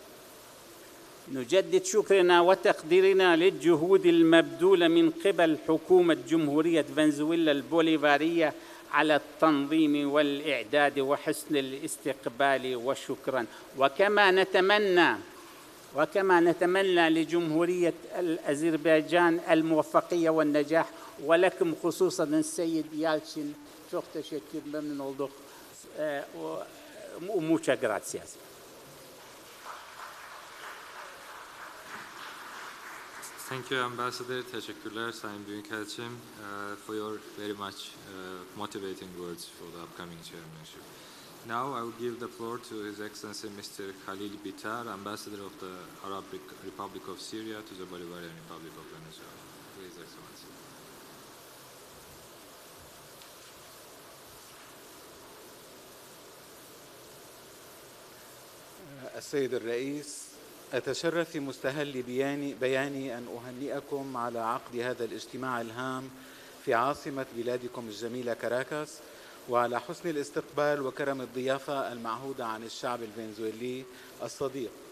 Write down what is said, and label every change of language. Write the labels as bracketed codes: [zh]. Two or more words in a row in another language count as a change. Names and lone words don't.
[ar] نجدد شكرنا وتقديرنا للجهود المبذولة من قبل حكومة جمهورية فنزويلا البوليفارية على التنظيم والإعداد وحسن الاستقبال، وشكرا. وكما نتمنى لجمهورية الأذربيجان الموفقية والنجاح، ولكم خصوصا السيد يالتشين. [tr] çok teşekkür memnun olduk. [es] Muchas gracias. [en] Thank you, Ambassador. [tr] Teşekkürler Sayın Büyükelçim [en] for your very much motivating words for the upcoming chairmanship. Now I will give the floor to His Excellency Mr. Khalil Bitar, Ambassador of the Arab Republic of Syria to the Bolivarian Republic of Venezuela. Please, Excellency. [ar] السيد الرئيس، أتشرف في مستهل بياني أن أهنئكم على عقد هذا الاجتماع الهام في عاصمة بلادكم الجميلة كاراكاس، وعلى حسن الاستقبال وكرم الضيافة المعهودة عن الشعب الفنزويلي الصديق.